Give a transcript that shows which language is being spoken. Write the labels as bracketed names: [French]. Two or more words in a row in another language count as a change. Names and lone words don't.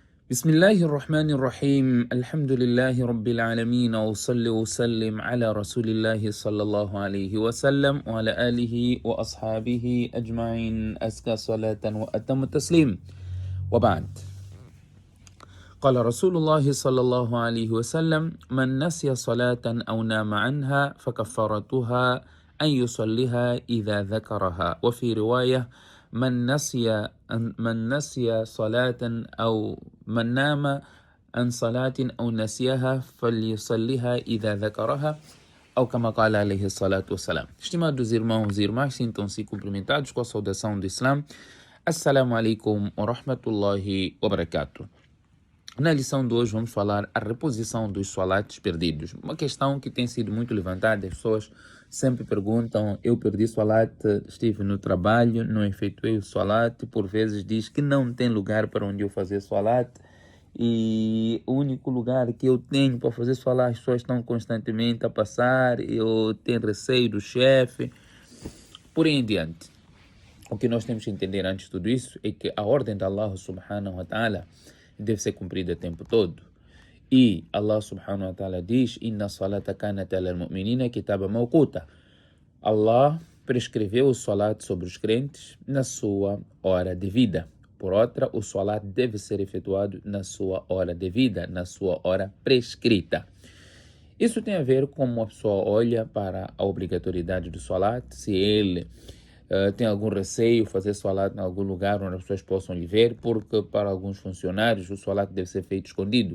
[Arabic] بسم الله الرحمن الرحيم الحمد لله رب العالمين وصلي وسلم على رسول الله صلى الله عليه وسلم وعلى آله وأصحابه أجمعين أزكى صلاة وأتم التسليم وبعد قال رسول الله صلى الله عليه وسلم من نسي صلاة أو نام عنها فكفارتها أن يصليها إذا ذكرها وفي رواية من نسي صلاة أو من نام عن صلاة أو نسيها فليصليها إذا ذكرها أو كما قال عليه الصلاة والسلام. [Portuguese] Estimados irmãos e irmãs, sintam-se cumprimentados com a saudação do Islã. [Arabic] السلام عليكم ورحمة الله وبركاته. [Portuguese] Na lição de hoje vamos falar a reposição dos salates perdidos. Uma questão que tem sido muito levantada, as pessoas sempre perguntam, eu perdi salat, estive no trabalho, não efetuei o salat, por vezes diz que não tem lugar para onde eu fazer salat e o único lugar que eu tenho para fazer salat, as pessoas estão constantemente a passar, eu tenho receio do chefe, por aí em diante. O que nós temos que entender antes de tudo isso é que a ordem de Allah [Arabic] سبحانه وتعالى [Portuguese] deve ser cumprida o tempo todo. E Allah [Arabic] سبحانه وتعالى [Portuguese] diz, [Arabic] إن الصلاة كانت على المؤمنين كتابا موقوتا. [Portuguese] Allah prescreveu o salat sobre os crentes na sua hora devida. Por outra, o salat deve ser efetuado na sua hora devida, na sua hora prescrita. Isso tem a ver com como a pessoa olha para a obrigatoriedade do salat, se ele tem algum receio fazer salat em algum lugar onde as pessoas possam lhe ver, porque para alguns funcionários o salat deve ser feito escondido.